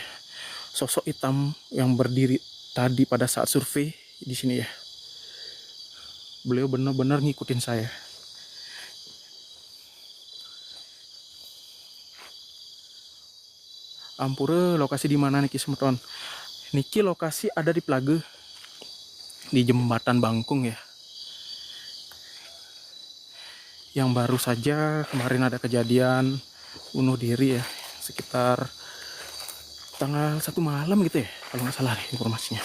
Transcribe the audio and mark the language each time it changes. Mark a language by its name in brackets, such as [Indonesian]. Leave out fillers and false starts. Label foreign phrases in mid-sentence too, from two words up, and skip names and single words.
[Indonesian] Sosok hitam yang berdiri tadi pada saat survei di sini ya. Beliau benar-benar ngikutin saya. Ampura, lokasi di mana niki semeton? Niki lokasi ada di Plage, di jembatan Bangkung ya. Yang baru saja kemarin ada kejadian bunuh diri ya, sekitar tanggal 1 malam gitu ya, kalau nggak salah nih informasinya.